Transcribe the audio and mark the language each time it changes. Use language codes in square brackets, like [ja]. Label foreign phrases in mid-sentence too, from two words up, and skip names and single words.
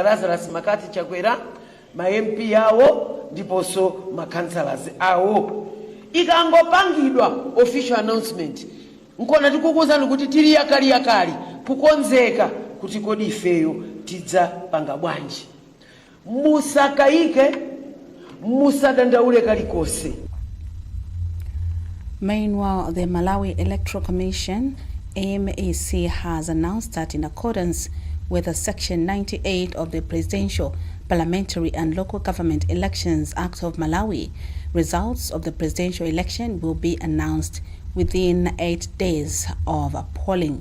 [ny] Lazarus Makati Chakwera, ma MP yawo ndiponso ma councillors awo. Ikangopangidwa [en] official announcement [ny] nkona tikukuwuzani kuti tili yakali kukonzeka kuti kodi ifeyo tidza panga bwanji. Musakaike, musadandaule kalikose. [en] Meanwhile, the Malawi Electoral Commission, AMAC, has announced that in accordance with Section 98 of the Presidential, Parliamentary and Local Government Elections Act of Malawi, results of the presidential election will be announced within 8 days of polling.